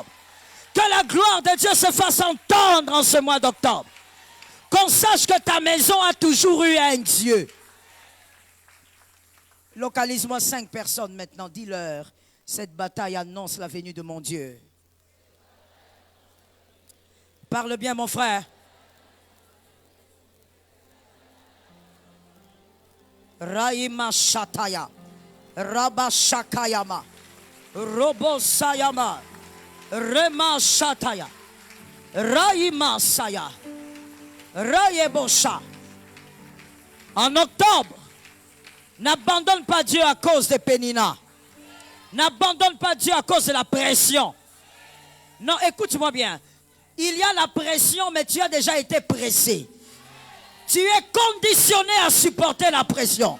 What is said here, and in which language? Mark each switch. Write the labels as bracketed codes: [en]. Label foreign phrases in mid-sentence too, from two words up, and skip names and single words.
[fr] Que la gloire de Dieu se fasse entendre en ce mois d'octobre. Qu'on sache que ta maison a toujours eu un Dieu. Localise-moi 5 personnes maintenant. Dis-leur, cette bataille annonce la venue de mon Dieu. Parle bien, mon frère. Raima Shataya, Rabba Shakayama, Robo Sayama, Rema Shataya, Raima Saya, Rayebosha. En octobre, n'abandonne pas Dieu à cause des péninas. N'abandonne pas Dieu à cause de la pression. Non, écoute-moi bien. Il y a la pression, mais tu as déjà été pressé. Tu es conditionné à supporter la pression.